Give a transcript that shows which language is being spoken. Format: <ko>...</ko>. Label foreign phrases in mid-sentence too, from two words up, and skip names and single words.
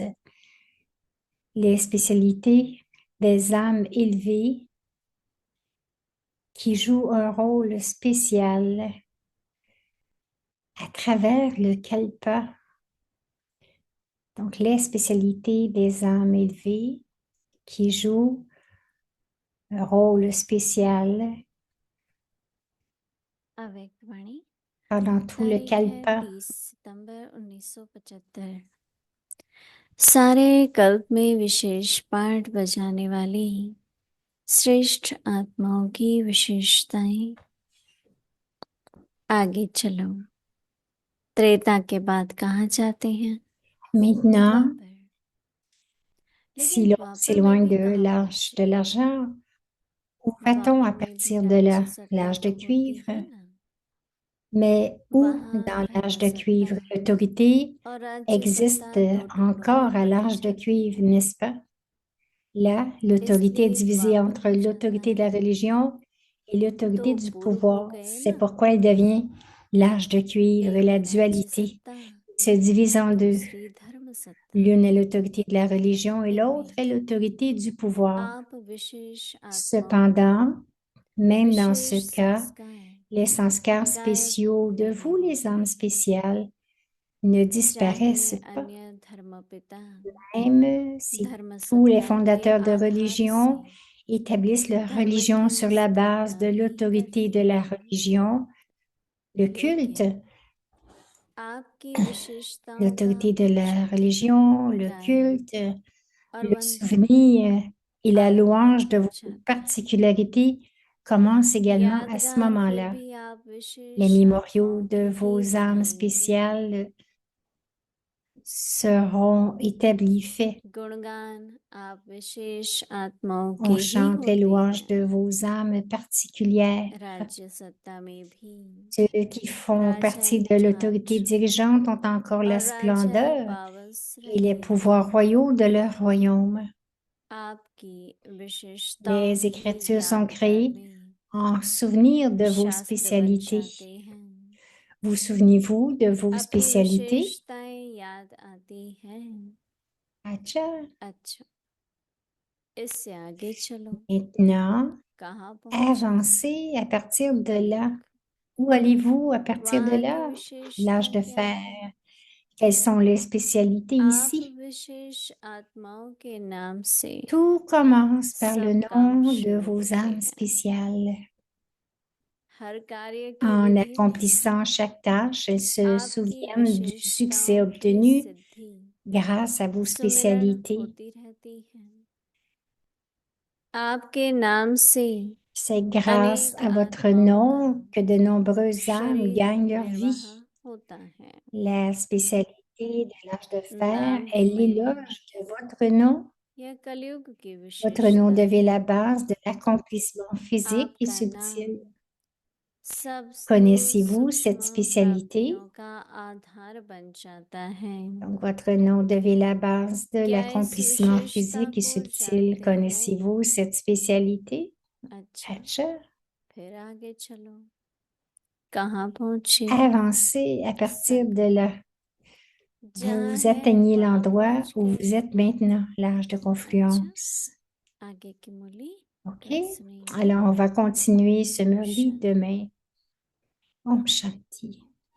<fr>Les spécialités des âmes élevées qui jouent un rôle spécial à travers le Kalpa. Donc, les spécialités des âmes élevées qui jouent un rôle spécial avec Vani pendant tout le</fr> <hi>तारीख है</hi> <fr>Kalpa.</fr> <hi>30 सितंबर 1975। सारे कल्प में विशेष पाठ बजाने वाली श्रेष्ठ आत्माओं की विशेषताएं। आगे चलो। त्रेता के बाद कहाँ जाते हैं?</hi> <fr>Maintenant,</fr> <hi>द्वापर।</hi> <fr>si</fr> <hi>लेकिन</hi> <fr>l'on</fr> <hi>द्वापर में</hi> <fr>s'éloigne</fr> <hi>भी</hi> <fr>de</fr> <hi>कहाँ</hi> <fr>l'âge de</fr> <hi>पहुंचे?</hi> <fr>l'argent, où va-t-on à</fr> <hi>द्वापर में भी</hi> <fr>partir de</fr> <hi>राज्य सत्ता</hi> <fr>l'âge de</fr> <hi>तो होती</hi> <fr>cuivre?</fr> <hi>है ना।</hi> <fr>Mais où</fr> <hi>वहाँ</hi> <fr>dans l'âge</fr> <hi>धर्म</hi> <fr>de cuivre</fr> <hi>सत्ता</hi> <fr>l'autorité</fr> <hi>और राज्य</hi> <fr>existe</fr> <hi>सत्ता दो टुकड़ों में</hi> <fr>encore à l'âge</fr> <hi>बट</hi> <fr>de</fr> <hi>जाते</hi> <fr>cuivre,</fr> <hi>हैं।</hi> <fr>n'est-ce pas? Là, l'autorité est</fr> <hi>इसलिए</hi> <fr>divisée</fr> <hi>द्वापर</hi> <fr>entre</fr> <hi>हो जाता</hi> <fr>l'autorité de la</fr> <hi>है</hi> <fr>religion et l'autorité</fr> <hi>तो</hi> <fr>du</fr> <hi>पूर्व हो</hi> <fr>pouvoir.</fr> <hi>गए</hi> <fr>C'est</fr> <hi>ना।</hi> <fr>pourquoi il devient l'âge de cuivre,</fr> <hi>एक</hi> <fr>la</fr> <hi>राज्य</hi> <fr>dualité</fr> <hi>सत्ता</hi> <fr>se divise en deux.</fr> <hi>दूसरी धर्म सत्ता।</hi> <fr>L'une est l'autorité de la religion et l'autre</fr> <hi>इनमें</hi> <fr>est l'autorité du pouvoir.</fr> <hi>आप विशेष आत्माओं</hi> <fr>Cependant, même dans ce</fr> <hi>विशेष</hi> <fr>cas,</fr> <hi>संस्कार</hi> <fr>les sanskars</fr> <hi>गायब</hi> <fr>spéciaux de</fr> <hi>नहीं</hi> <fr>vous, les âmes</fr> <hi>होते।</hi> <fr>spéciales, ne disparaissent</fr> <hi>चाहे</hi> <fr>pas.</fr> <hi>अन्य धर्मपिता</hi> <fr>Même si</fr> <hi>धर्म</hi> <fr>tous les</fr> <hi>सत्ता के</hi> <fr>fondateurs de</fr> <hi>आधार</hi> <fr>religion</fr> <hi>से</hi> <fr>établissent leur</fr> <hi>धर्म</hi> <fr>religion</fr> <hi>की</hi> <fr>sur la base</fr> <hi>स्थापना</hi> <fr>de</fr> <hi>भी</hi> <fr>l'autorité de</fr> <hi>करते</hi> <fr>la</fr> <hi>हैं,</hi> <fr>religion, le culte,</fr> <hi>लेकिन आपकी विशेषताओं का</hi> <fr>l'autorité de la</fr> <hi>प्रचार</hi> <fr>religion, le</fr> <hi>गायन</hi> <fr>culte,</fr> <hi>और</hi> <fr>le</fr> <hi>वंदन</hi> <fr>souvenir et la</fr> <hi>आरंभ</hi> <fr>louange de</fr> <hi>हो</hi> <fr>vos</fr> <hi>जाता है।</hi> <fr>particularités commencent également à ce</fr> <hi>यादगार फिर</hi> <fr>moment-là.</fr> <hi>भी आप</hi> <fr>Les</fr> <hi>विशेष</hi> <fr>mémoriaux</fr> <hi>आत्माओं</hi> <fr>de</fr> <hi>के ही</hi> <fr>vos âmes</fr> <hi>कहेंगे।</hi> <fr>spéciales seront établis, faits.</fr> <hi>गुणगान आप विशेष आत्माओं के</hi> <fr>On</fr> <hi>ही</hi> <fr>chante les</fr> <hi>होते</hi> <fr>louanges de</fr> <hi>हैं।</hi> <fr>vos âmes particulières.</fr> <hi>राज्य सत्ता में भी</hi> <fr>Ceux qui font partie</fr> <hi>राजाई</hi> <fr>de l'autorité</fr> <hi>चार्ज</hi> <fr>dirigeante ont encore la</fr> <hi>और राजाई</hi> <fr>splendeur</fr> <hi>पावर्स</hi> <fr>et les</fr> <hi>रहे।</hi> <fr>pouvoirs royaux de leur royaume.</fr> <hi>आपकी विशेषताओं</hi> <fr>Les</fr> <hi>ही</hi> <fr>Écritures sont</fr> <hi>यादगार</hi> <fr>créées</fr> <hi>में</hi> <fr>en souvenir de vos</fr> <hi>शास्त्र बन</hi> <fr>spécialités.</fr> <hi>जाते हैं।</hi> <fr>Vous souvenez-vous de vos</fr> <hi>अपनी</hi> <fr>spécialités?</fr> <hi>विशेषताएं याद आती हैं। अच्छा. अच्छा, इससे आगे चलो।</hi> <fr>Maintenant,</fr> <hi>कहाँ पहुंचे?</hi> <fr>avancez à partir de là.</fr> <hi>कलियुग।</hi> <fr>Où allez-vous à partir de</fr> <hi>वहाँ की</hi> <fr>là? L'âge</fr> <hi>विशेषता</hi> <fr>de</fr> <hi>क्या</hi> <fr>fer.</fr> <hi>है?</hi> <fr>Quelles sont les spécialités</fr> <hi>आप</hi> <fr>ici?</fr> <hi>विशेष आत्माओं के नाम से</hi> <fr>Tout commence par le</fr> <hi>सब काम</hi> <fr>nom de</fr> <hi>शुरू</hi> <fr>vos</fr> <hi>होते</hi> <fr>âmes</fr> <hi>हैं।</hi> <fr>spéciales.</fr> <hi>हर कार्य की</hi> <fr>En</fr> <hi>विधि में</hi> <fr>accomplissant chaque tâche, elles se</fr> <hi>आपकी</hi> <fr>souviennent du succès</fr> <hi>विशेषताओं की</hi> <fr>obtenu</fr> <hi>सिद्धि</hi> <fr>grâce à vos</fr> <hi>सुमिरन</hi> <fr>spécialités.</fr> <hi>होती रहती है। आपके नाम से</hi> <fr>C'est grâce</fr> <hi>अनेक</hi> <fr>à votre</fr> <hi>आत्माओं</hi> <fr>nom</fr> <hi>का</hi> <fr>que de nombreuses âmes</fr> <hi>शरीर</hi> <fr>gagnent leur</fr> <hi>निर्वाह</hi> <fr>vie.</fr> <hi>होता है।</hi> <fr>La spécialité de l'âge de fer</fr> <hi>नाम</hi> <fr>est</fr> <hi>में भी</hi> <fr>l'éloge de votre nom.</fr> <hi>यह कलयुग की</hi> <fr>Votre nom</fr> <hi>विशेषता</hi> <fr>devait</fr> <hi>है।</hi> <fr>la base de l'accomplissement physique et</fr> <hi>आपका नाम</hi> <fr>subtil.</fr> <hi>सब स्थूल</hi> <fr>Connaissez-vous cette</fr> <hi>सूक्ष्म</hi> <fr>spécialité?</fr> <hi>प्राप्तियों का आधार बन जाता है।</hi> <fr>Donc, votre nom devait la base de</fr> <hi>क्या इस</hi> <fr>l'accomplissement</fr> <hi>विशेषता</hi> <fr>physique et</fr> <hi>को</hi> <fr>subtil.</fr> <hi>जानते हो?</hi> <fr>Connaissez-vous cette spécialité?</fr> <hi>अच्छा, अच्छा. फिर आगे चलो। कहाँ पहुंचे?</hi> <fr>Avancez à partir de là.</fr> <hi>जहाँ</hi> <fr>Vous</fr> <hi>है</hi> <fr>atteignez</fr> <hi>वहाँ</hi> <fr>l'endroit</fr> <hi>पहुंच</hi> <fr>où vous</fr> <hi>गए।</hi> <fr>êtes maintenant, l'âge de</fr> <hi>अच्छा,</hi> <fr>confluence.</fr> <hi>आगे की मूली</hi> <fr>OK?</fr> <hi>कल सुनेंगे।</hi> <fr>Alors, on va continuer ce murli</fr> <hi>शांति।</hi> <fr>demain.</fr> <hi>ओम शांति.</hi>